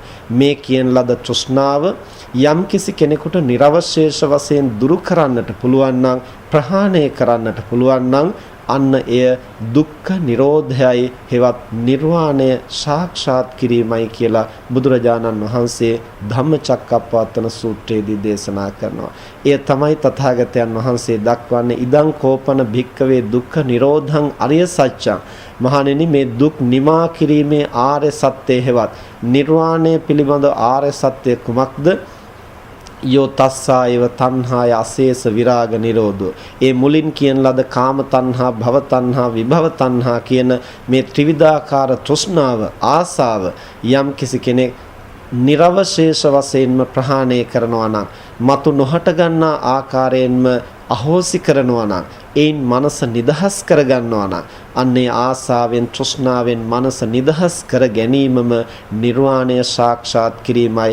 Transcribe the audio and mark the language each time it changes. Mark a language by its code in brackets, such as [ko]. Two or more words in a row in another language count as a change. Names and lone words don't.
[si] මේ කියන ලද තෘෂ්ණාව යම්කිසි කෙනෙකුට නිර්වශේෂ වශයෙන් දුරු කරන්නට පුළුවන් නම්, ප්‍රහාණය කරන්නට පුළුවන් නම් අන්න එය දුක්ඛ නිරෝධයයි, හෙවත් නිර්වාණය සාක්ෂාත් කිරීමයි කියලා බුදුරජාණන් වහන්සේ ධම්මචක්කප්පවත්තන සූත්‍රයේදී දේශනා කරනවා. එය තමයි තථාගතයන් වහන්සේ දක්වන්නේ [pi] ඉදං කෝපන භික්කවේ දුක්ඛ නිරෝධං අරිය සත්‍යං. [si] මහණෙනි, මේ දුක් නිමා කිරීමේ ආර්ය සත්‍යය හෙවත් නිර්වාණය පිළිබඳ ආර්ය සත්‍යය කුමක්ද? [pi] යෝ තස්සායව තණ්හාය අශේෂ විරාග නිරෝධෝ. [si] ඒ මුලින් කියන ලද කාම තණ්හා, භව තණ්හා, විභව තණ්හා කියන මේ ත්‍රිවිධාකාර තෘෂ්ණාව, ආසාව යම් කිසි කෙනෙක් නිර්වශේෂ වශයෙන්ම ප්‍රහාණය කරනවා නම්, මතු නොහට ගන්නා ආකාරයෙන්ම අහෝසි කරනවා නම්, ඒන් මනස නිදහස් කර ගන්නවා නම්, අන්නේ ආසාවෙන් තෘෂ්ණාවෙන් මනස නිදහස් කර ගැනීමම නිර්වාණය සාක්ෂාත් කිරීමයි.